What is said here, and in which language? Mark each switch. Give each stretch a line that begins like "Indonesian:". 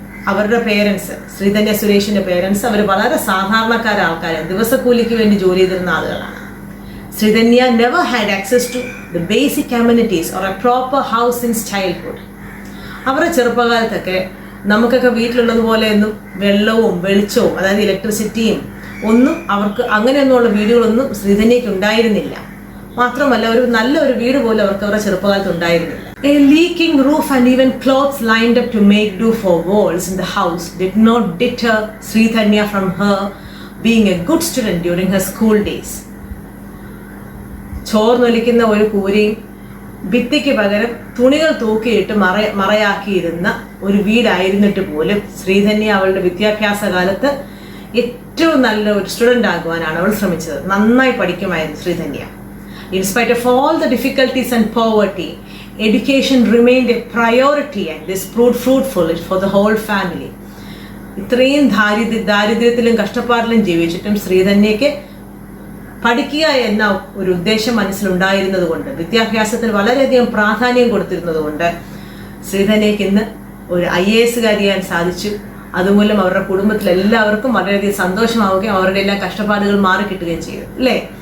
Malayalam: അവരുടെ parents, Sreedhanya സുരേഷിൻ്റെ parents, അവർ വളരെ സാധാരണക്കാര ആൾക്കാരാണ്, ദിവസക്കൂലിക്ക് വേണ്ടി ജോലി ചെയ്തിരുന്ന ആളുകളാണ്.
English: Sreedhanya never had access to the basic amenities or a proper house since childhood.
Malayalam: അവരുടെ ചെറുപ്പകാലത്തൊക്കെ നമുക്കൊക്കെ വീട്ടിലുള്ളതുപോലെ ഒന്നും വെള്ളവും വെളിച്ചവും, അതായത് ഇലക്ട്രിസിറ്റിയും ഒന്നും അവർക്ക് അങ്ങനെയൊന്നുമുള്ള വീടുകളൊന്നും ശ്രീധന്യയ്ക്ക് ഉണ്ടായിരുന്നില്ല. മാത്രമല്ല ഒരു നല്ലൊരു വീട് പോലും അവർക്ക് അവരുടെ ചെറുപ്പകാലത്ത് ഉണ്ടായിരുന്നില്ല.
English: A leaking roof and even clothes lined up to make do for walls in the house did not deter Sridhanya from her being a good student during her school days.
Malayalam: ചോർന്നൊലിക്കുന്ന ഒരു കൂരയും ഭിത്തിക്ക് പകരം തുണികൾ തൂക്കിയിട്ട് മറയാക്കിയിരുന്ന ഒരു വീടായിരുന്നിട്ട് പോലും ശ്രീധന്യ അവളുടെ വിദ്യാഭ്യാസ കാലത്ത് ഏറ്റവും നല്ല ഒരു സ്റ്റുഡൻ്റ് ആകുവാനാണ് അവൾ ശ്രമിച്ചത്. നന്നായി പഠിക്കുമായിരുന്നു Sreedhanya.
English: In spite of all the difficulties and poverty, education remained a priority and this proved fruitful for the whole family.
Malayalam: ഇത്രയും ദാരിദ്ര്യത്തിലും കഷ്ടപ്പാടിലും ജീവിച്ചിട്ടും ശ്രീധന്യയ്ക്ക് പഠിക്കുക എന്ന ഒരു ഉദ്ദേശം മനസ്സിലുണ്ടായിരുന്നത് കൊണ്ട്, വിദ്യാഭ്യാസത്തിന് വളരെയധികം പ്രാധാന്യം കൊടുത്തിരുന്നത് കൊണ്ട് ശ്രീധന്യയ്ക്ക് ഇന്ന് ഒരു IAS ചെയ്യാൻ സാധിച്ചു. അതുമൂലം അവരുടെ കുടുംബത്തിലെല്ലാവർക്കും വളരെയധികം സന്തോഷമാവുകയും അവരുടെ എല്ലാം കഷ്ടപ്പാടുകൾ മാറിക്കിട്ടുകയും ചെയ്തു, അല്ലേ?